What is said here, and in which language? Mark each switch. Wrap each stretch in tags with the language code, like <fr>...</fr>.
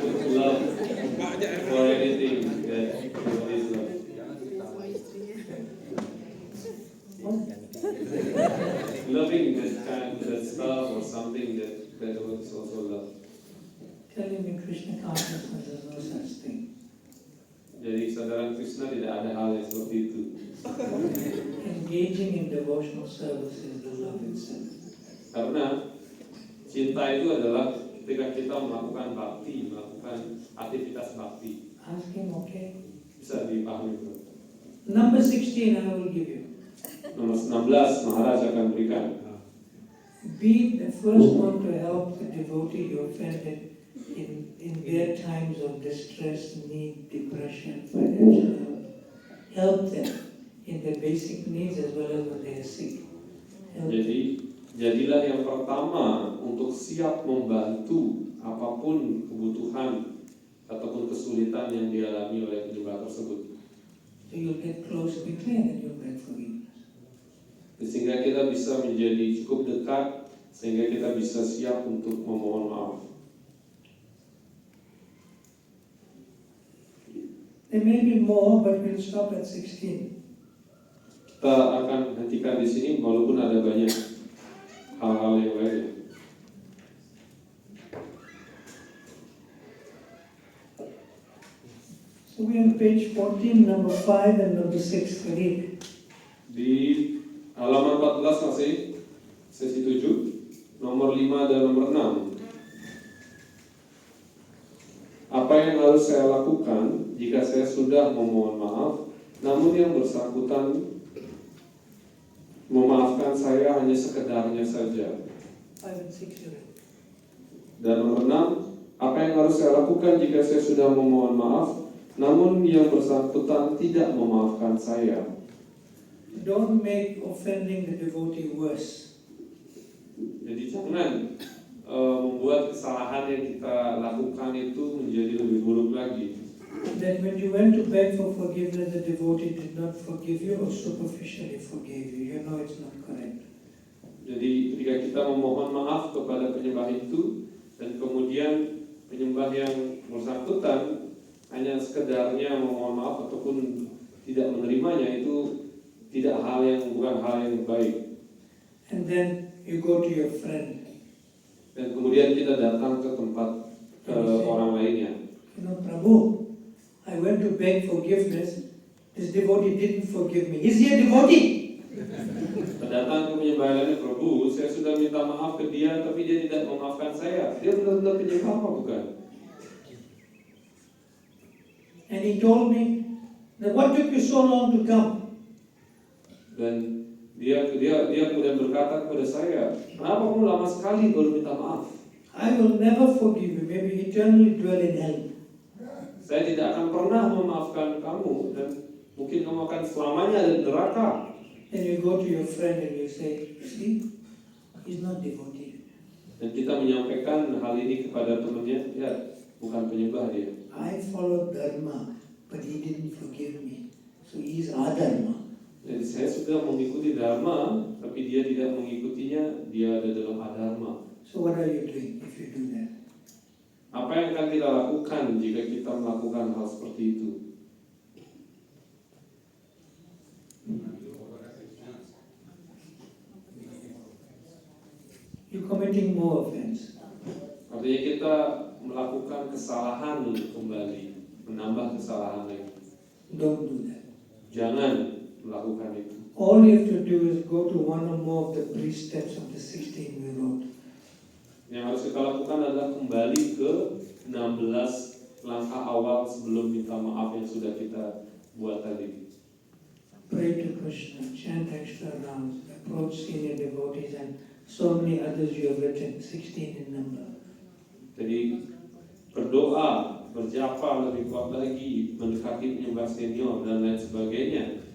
<en>Love for anything that is love. Loving that kind, that stuff or something that is also love. Telling me Krishna consciousness is no such thing.</en> <id>Jadi kesadaran Krishna tidak ada hal yang seperti itu.</id> <en>Engaging in devotional service is the love itself.</en> <id>Karena cinta itu adalah ketika kita melakukan bakti, melakukan aktivitas bakti.</id> <en>Ask him, okay?</en> <id>Bisa dipahami bro.</id> <en>Number 16 I will give you.</en> <id>Nomor 16 Maharaj akan berikan.</id> <en>Be the first one to help the devotee you offended in their times of distress, need, depression, financial help. Help them in their basic needs as well as when they are sick. Help them.</en> <id>Jadi jadilah yang pertama untuk siap membantu apapun kebutuhan ataupun kesulitan yang dialami oleh penyembah tersebut.</id> <en>So you'll get close quickly and then you'll beg forgiveness.</en> <id>Sehingga kita bisa menjadi cukup dekat, sehingga kita bisa siap untuk memohon maaf.</id> <en>There may be more, but we'll stop at 16.</en> <id>Kita akan hentikan di sini, walaupun ada banyak hal-hal yang lain.</id> <en>So we're on page 14, number 5 and number 6. Read.</en> <id>Di halaman 14 masih sesi 7, nomor 5 dan nomor 6. Apa yang harus saya lakukan jika saya sudah memohon maaf, namun yang bersangkutan memaafkan saya hanya sekedarnya saja?</id> <en>5 and 6 you read.</en> <id>Dan nomor 6, apa yang harus saya lakukan jika saya sudah memohon maaf, namun yang bersangkutan tidak memaafkan saya?</id> <en>Don't make offending the devotee worse.</en> <id>Jadi jangan membuat kesalahan yang kita lakukan itu menjadi lebih buruk lagi.</id> <en>That when you went to beg for forgiveness, the devotee did not forgive you or superficially forgave you. You know it's not correct.</en> <id>Jadi ketika kita memohon maaf kepada penyembah itu, dan kemudian penyembah yang bersangkutan hanya sekedarnya memohon maaf ataupun tidak menerimanya, itu bukan hal yang baik.</id> <en>And then you go to your friend.</en> <id>Dan kemudian kita datang ke tempat orang lainnya.</id> <en>You know, Prabhu, I went to beg forgiveness. This devotee didn't forgive me. Is he a devotee?</en> <id>Datang ke penyembah lainnya, Prabhu, saya sudah minta maaf ke dia, tapi dia tidak memaafkan saya. Dia benar-benar penyembah apa bukan?</id> <en>And he told me, that what took you so long to come?</en> <id>Dan dia kemudian berkata kepada saya, kenapa kamu lama sekali baru minta maaf?</id> <en>I will never forgive you. Maybe eternally dwell in hell.</en> <id>Saya tidak akan pernah memaafkan kamu, dan mungkin kamu akan selamanya ada di neraka.</id> <en>Then you go to your friend and you say, see, he's not devotee.</en> <id>Dan kita menyampaikan hal ini kepada temannya, ya, bukan penyembah dia.</id> <en>I followed dharma, but he didn't forgive me. So he's adharma.</en> <id>Jadi saya sudah mengikuti dharma, tapi dia tidak mengikutinya, dia ada dalam adharma.</id> <en>So what are you doing if you do that?</en> <id>Apa yang akan kita lakukan jika kita melakukan hal seperti itu?</id> <en>You're committing more offense.</en> <id>Artinya kita melakukan kesalahan kembali, menambah kesalahan lagi.</id> <en>Don't do that.</en> <id>Jangan melakukan itu.</id> <en>All you have to do is go to one or more of the precepts of the 16 we wrote.</en> <id>Yang harus kita lakukan adalah kembali ke 16 langkah awal sebelum minta maaf yang sudah kita buat tadi.</id> <en>Pray to Krishna, chant extra rounds, approach senior devotees, and so many others you have written, 16 in number.</en> <id>Jadi berdoa, berjapa lebih kuat lagi, mendekati penyembah senior dan lain sebagainya.</id>